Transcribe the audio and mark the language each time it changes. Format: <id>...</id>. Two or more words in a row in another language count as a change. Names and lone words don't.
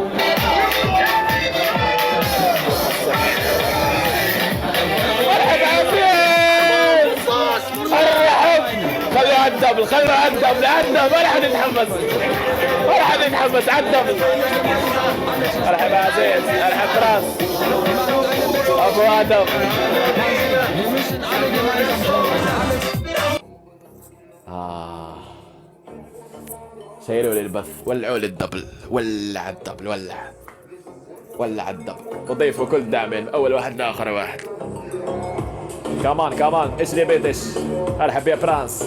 <ar>مرحبا عزيز. الرحب. خلوا على الدبل. ولا حد يتحمس على الدبل. مرحبا عزيز. مرحبا براس. ابو ادم.</ar> <de>Wir müssen alle gemeinsam</de> <ar>شيلوا لي البث. ولعوا لي الدبل. ولع الدبل. وضيفوا كل داعمين اول واحد لاخر واحد. كمان ايش لي بدش. ارحب يا برانس.</ar>